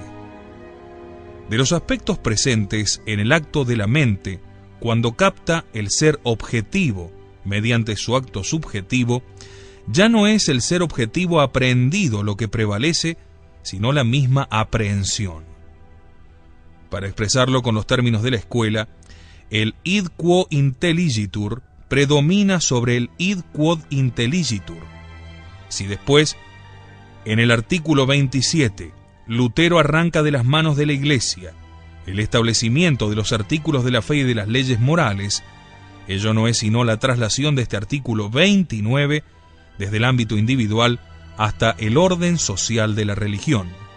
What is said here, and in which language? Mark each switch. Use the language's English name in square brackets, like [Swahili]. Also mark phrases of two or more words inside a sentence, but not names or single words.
[Spanish] De los aspectos presentes en el acto de la mente, cuando capta el ser objetivo mediante su acto subjetivo, ya no es el ser objetivo aprehendido lo que prevalece, sino la misma aprehensión. Para expresarlo con los términos de la escuela, el [Latin] id quo intelligitur [Spanish] predomina sobre el [Latin] id quod intelligitur. [Spanish] Si después, en el artículo 27, Lutero arranca de las manos de la Iglesia el establecimiento de los artículos de la fe y de las leyes morales, ello no es sino la traslación de este artículo 29 desde el ámbito individual hasta el orden social de la religión.